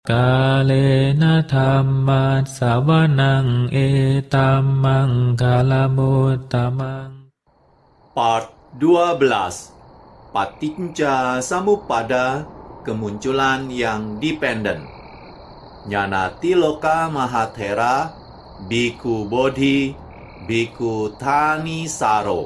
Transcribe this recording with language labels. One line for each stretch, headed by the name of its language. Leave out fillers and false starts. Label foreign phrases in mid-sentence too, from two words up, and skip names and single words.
Pali: กาเลนะธัมมัสสวนังเอตัมมังคาลมุตตมัง
Indonesian: Part 12
Pali: Paticca Samuppada,
Indonesian: kemunculan yang dependen. Ñanatiloka Mahathera, Bhikkhu Bodhi, Bhikkhu Thanisaro.